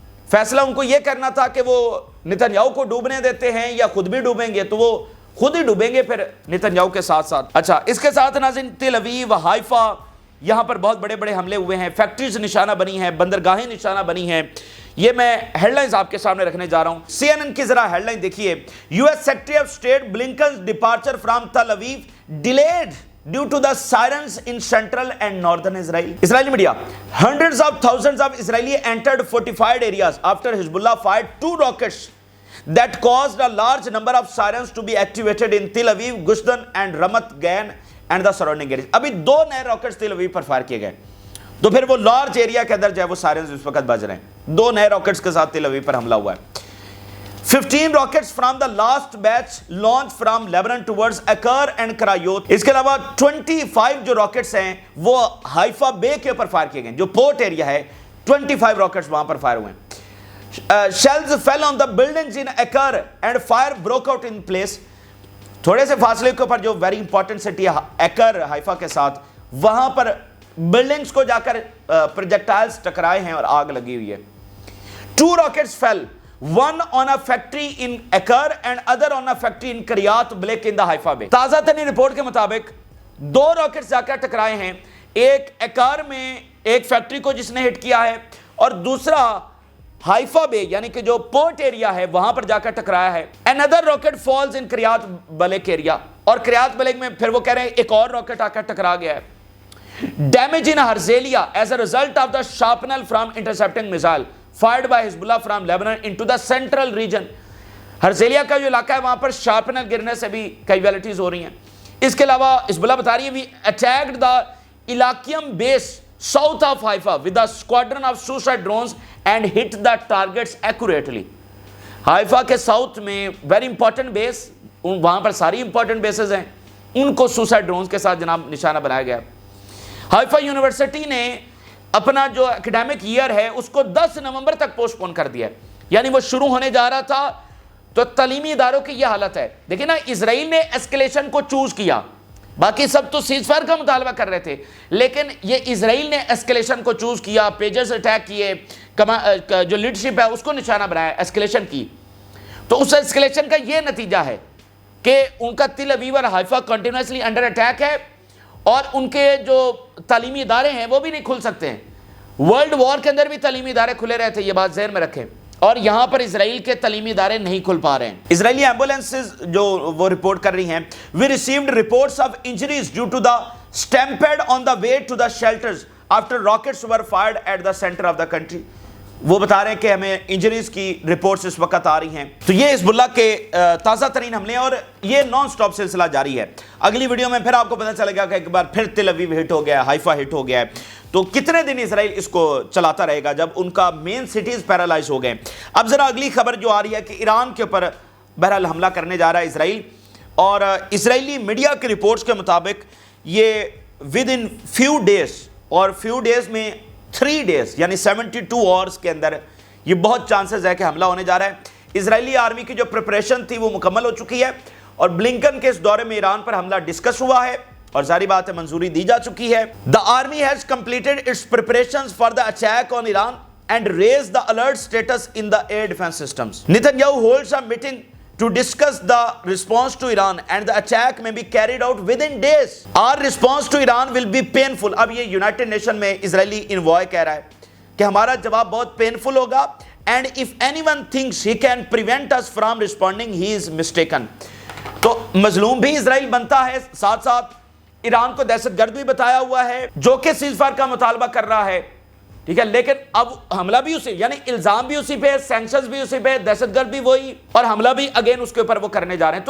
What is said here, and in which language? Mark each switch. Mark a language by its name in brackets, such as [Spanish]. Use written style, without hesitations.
[Urdu] فیصلہ ان کو یہ کرنا تھا کہ وہ نتن یاہو کو ڈوبنے دیتے ہیں یا خود بھی ڈوبیں گے، تو وہ خود ہی ڈوبیں گے پھر نتن یاہو کے ساتھ ساتھ. اچھا، اس کے ساتھ ناظرین تل اویو، حائفہ، یہاں پر بہت بڑے بڑے حملے ہوئے ہیں. فیکٹریز نشانہ بنی ہیں، بندرگاہیں نشانہ بنی ہیں. یہ میں ہیڈ لائنز آپ کے سامنے رکھنے جا رہا ہوں. سی این این کی ذرا ہیڈ لائن دیکھیے. [English] U S secretary of state Blinken's departure from Tel Aviv delayed due to the sirens in central and northern Israel. Israeli media: hundreds of thousands of Israeli entered fortified areas after Hezbollah fired 2 rockets that caused a large number of sirens to be activated in Tel Aviv, Gush Dan and Ramat Gan and the surrounding areas. [Urdu] ابھی 2 نئے rockets تل اویو پر fire کیے گئے، تو پھر وہ large area کے اندر جو ہے وہ سائرنز اس وقت بج رہے ہیں. 2 نئے راکٹس کے ساتھ تل اویو پر حملہ ہوا ہے. [English] 15 rockets from the last batch launched from Lebanon towards Akar and Krayot. [Urdu] اس کے علاوہ 25 جو راکٹس ہیں وہ حائفہ بے کے اوپر فائر کیے گئے، جو پورٹ ایریا ہے. 25 راکٹس وہاں پر فائر ہوئے ہیں. [English] Shells fell on the buildings in Akar and fire broke out in place. [Urdu] تھوڑے سے فاصلے کے اوپر جو ویری امپورٹنٹ سٹی ہے ایکر حائفہ کے ساتھ، وہاں پر بلڈنگز کو جا کر پروجیکٹائلز ٹکرائے ہیں اور آگ لگی ہوئی ہے. [English] 2 rockets fell, one on a factory in Akar and other on a factory in Kiryat Blake in the Haifa Bay. [Urdu] تازہ ترین رپورٹ کے مطابق 2 راکٹس جا کر ٹکرائے ہیں. ایک ایکار میں ایک فیکٹری کو جس نے ہٹ کیا ہے، اور دوسرا ہائفا بے یعنی کہ جو پورٹ ایریا ہے وہاں پر جا کر ٹکرایا ہے. [English] Another rocket falls in Kiryat Blake area. [Urdu] اور Kiryat Blake میں پھر وہ کہہ رہے ہیں ایک اور راکٹ آ کر ٹکرا گیا ہے. [English] Damage in Harzelia as a result of the shrapnel from intercepting missile fired by Hezbollah from Lebanon into the central region. [Urdu] ہرزیلیا کا جو علاقہ ہے وہاں پر شارپنر گرنے سے بھی کیجویلٹیز ہو رہی ہیں. اس کے علاوہ حزب اللہ بتا رہی ہے [English] we attacked the Elakium base south of Haifa with a squadron of suicide drones and hit the targets accurately. [Urdu] حائفہ کے ساؤتھ میں ویری امپورٹنٹ بیس، وہاں پر ساری امپورٹنٹ بیسز ہیں، ان کو سوسائڈ ڈرونز کے ساتھ جناب نشانہ بنایا گیا. حائفہ یونیورسٹی نے اپنا جو اکیڈیمک ایئر ہے اس کو 10 نومبر تک پوسٹ پون کر دیا ہے. یعنی وہ شروع ہونے جا رہا تھا تو تعلیمی اداروں کی یہ حالت ہے. دیکھیں نا، اسرائیل نے اسکیلیشن کو چوز کیا، باقی سب تو سیز فائر کا مطالبہ کر رہے تھے، لیکن یہ اسرائیل نے اسکیلیشن کو چوز کیا. پیجرز اٹیک کیے، جو لیڈرشپ ہے اس کو نشانہ بنایا، اسکیلیشن کی. تو اس اسکیلیشن کا یہ نتیجہ ہے کہ ان کا تل اویو اور حائفہ کنٹینیوسلی انڈر اٹیک ہے، اور ان کے جو تعلیمی ادارے ہیں وہ بھی نہیں کھل سکتے ہیں. ورلڈ وار کے اندر بھی تعلیمی ادارے کھلے رہے تھے، یہ بات ذہن میں رکھیں، اور یہاں پر اسرائیل کے تعلیمی ادارے نہیں کھل پا رہے ہیں. اسرائیلی ایمبولینسز جو وہ رپورٹ کر رہی ہیں، [English] we received reports of injuries due to the stampede on the way to the shelters after rockets were fired at the center of the country. [Urdu] وہ بتا رہے ہیں کہ ہمیں انجریز کی رپورٹس اس وقت آ رہی ہیں. تو یہ حزب اللہ کے تازہ ترین حملے ہیں اور یہ نان سٹاپ سلسلہ جاری ہے. اگلی ویڈیو میں پھر آپ کو پتہ چلے گا کہ ایک بار پھر تل ابیب ہٹ ہو گیا ہے, حیفا ہٹ ہو گیا ہے. تو کتنے دن اسرائیل اس کو چلاتا رہے گا جب ان کا مین سٹیز پیرالائز ہو گئے. اب ذرا اگلی خبر جو آ رہی ہے کہ ایران کے اوپر بہرحال حملہ کرنے جا رہا ہے اسرائیل, اور اسرائیلی میڈیا کے رپورٹس کے مطابق یہ [English] within few days, [Urdu] اور فیو ڈیز میں 3 ڈیز یعنی 72 آورز کے اندر یہ بہت چانسز ہے کہ حملہ ہونے جا رہا ہے. اسرائیلی آرمی کی جو پریپریشن تھی وہ مکمل ہو چکی ہے, اور بلنکن کے اس دورے میں ایران پر حملہ ڈسکس ہوا ہے اور ظاہری بات ہے منظوری دی جا چکی ہے. [English] The army has completed its preparations for the attack on Iran and raised the alert status in the air defense systems. Netanyahu holds a meeting to discuss the response to Iran and the attack may be carried out within days. Our response to Iran will be painful. [Urdu] اب یہ United nation میں اسرائیلی envoy کہہ رہا ہے کہ ہمارا جواب بہت پینفل ہوگا, [English] and if anyone thinks he can prevent us from responding, he is mistaken. [Urdu] تو مظلوم بھی اسرائیل بنتا ہے, ساتھ ساتھ ایران کو دہشت گرد بھی بتایا ہوا ہے جو کہ سیز فائر کا مطالبہ کر رہا ہے, ٹھیک ہے, لیکن اب حملہ بھی اسی, یعنی الزام بھی اسی پہ, سینکشنز بھی اسی پہ, دہشت گرد بھی وہی, اور حملہ بھی اگین اس کے اوپر وہ کرنے جا رہے ہیں.